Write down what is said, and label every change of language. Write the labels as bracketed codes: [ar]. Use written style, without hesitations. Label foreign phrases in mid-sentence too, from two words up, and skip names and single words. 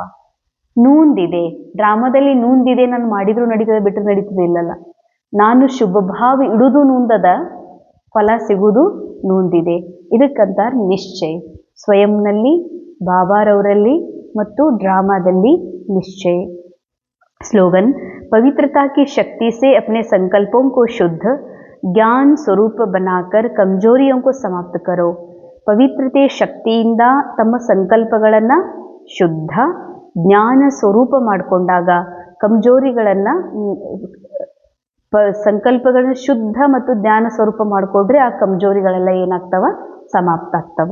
[kn] ನೂಂದಿದೆ, ಡ್ರಾಮಾದಲ್ಲಿ ನೂಂದಿದೆ, ನಾನು ಮಾಡಿದ್ರು ನಡೀತದೆ, ಬಿಟ್ಟರು ನಡೀತದೆ ಇಲ್ಲಲ್ಲ. ನಾನು ಶುಭ ಭಾವ ಇಡುವುದು ನೂಂದದ, ಫಲ ಸಿಗುವುದು ನೂಂದಿದೆ. ಇದಕ್ಕಂತಾರೆ ನಿಶ್ಚಯ. ಸ್ವಯಂನಲ್ಲಿ, ಬಾಬಾರವರಲ್ಲಿ ಮತ್ತು ಡ್ರಾಮಾದಲ್ಲಿ ನಿಶ್ಚಯ. [hi] स्लोगन, पवित्रता की शक्ति से अपने संकल्पों को शुद्ध ज्ञान स्वरूप बनाकर कमजोरियों को समाप्त करो. [kn] ಪವಿತ್ರತೆ ಶಕ್ತಿಯಿಂದ ತಮ್ಮ ಸಂಕಲ್ಪಗಳನ್ನು ಶುದ್ಧ ಜ್ಞಾನ ಸ್ವರೂಪ ಮಾಡಿಕೊಂಡಾಗ ಕಮಜೋರಿಗಳನ್ನು ಸಂಕಲ್ಪಗಳನ್ನ ಶುದ್ಧ ಮತ್ತು ಜ್ಞಾನ ಸ್ವರೂಪ ಮಾಡಿಕೊಂಡ್ರೆ ಆ ಕಮಜೋರಿಗಳೆಲ್ಲ ಏನಾಗ್ತವ? ಸಮಾಪ್ತ ಆಗ್ತವ.